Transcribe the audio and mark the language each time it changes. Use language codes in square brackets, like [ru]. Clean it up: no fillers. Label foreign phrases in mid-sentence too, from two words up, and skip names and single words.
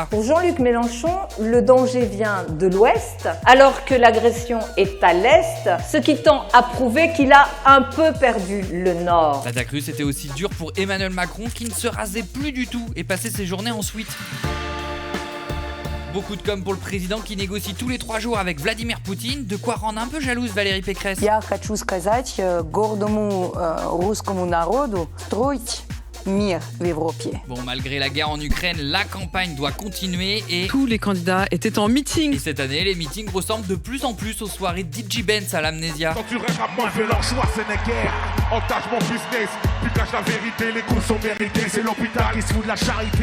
[fr] Pour Jean-Luc Mélenchon, le danger vient de l'ouest, alors que l'agression est à l'est, ce qui tend à prouver qu'il a un peu perdu le nord. L'attaque russe était aussi dure pour Emmanuel Macron qui ne se rasait plus du tout et passait ses journées en suite. Beaucoup de com pour le président qui négocie tous les 3 jours avec Vladimir Poutine, de quoi rendre un peu jalouse Valérie Pécresse. [ru] Я хочу сказать гордому русскому народу строить мир в Европе. [fr] Bon, malgré la guerre en Ukraine, la campagne doit continuer et... Tous les candidats étaient en meeting. Et cette année, les meetings ressemblent de plus en plus aux soirées DJ Benz à l'Amnésia. Quand tu rattrapes moi, je leur choix, c'est n'est guère. Entache mon business, tu caches la vérité, les coups sont mérités, c'est l'hôpital qui se fout de la charité.